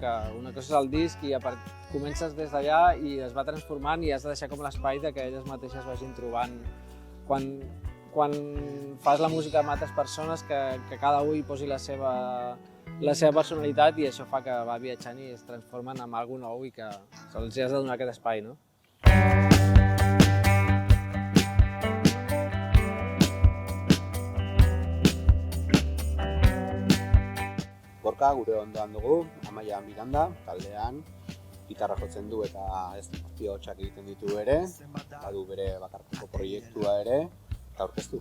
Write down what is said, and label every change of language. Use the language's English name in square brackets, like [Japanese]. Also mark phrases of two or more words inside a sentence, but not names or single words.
[Catalan] Que una cosa és el disc i comences des d'allà i es va transformant i has de deixar com l'espai que elles mateixes vagin trobant. Quan fas la música amb altres persones, que cada un hi posi la seva personalitat i això fa que va viatjant i es transformen en alguna nou i que se'ls has de donar aquest espai, no? [Basque] Gorka gure ondoan dugu, Amaia Miranda, taldean, gitarra jotzen du eta hotsak egiten ditu ere, badu bere bakarkako proiektua ere, eta aurkeztu.